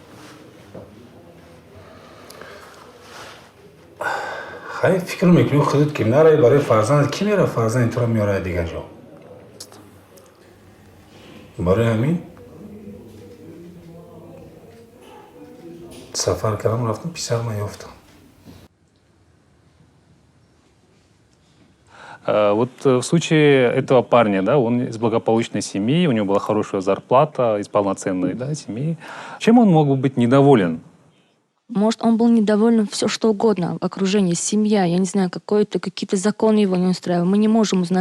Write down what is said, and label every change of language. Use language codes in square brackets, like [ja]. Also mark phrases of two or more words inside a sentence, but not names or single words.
[tg] хай фикр мекунӣ худат ки наравӣ барои фарзандат, ки мера фарзанди туро меорад дигар ҷо. барои ҳамин сафар кардам, рафтам, писарам ёфтам. [ru] Вот в случае этого парня, да, он из благополучной семьи, у него была хорошая зарплата, из полноценной, да, семьи. Чем он мог бы быть недоволен? Может, он был недоволен все что угодно, окружение, семья, я не знаю, какие-то законы его не устраивают, мы не можем узнать.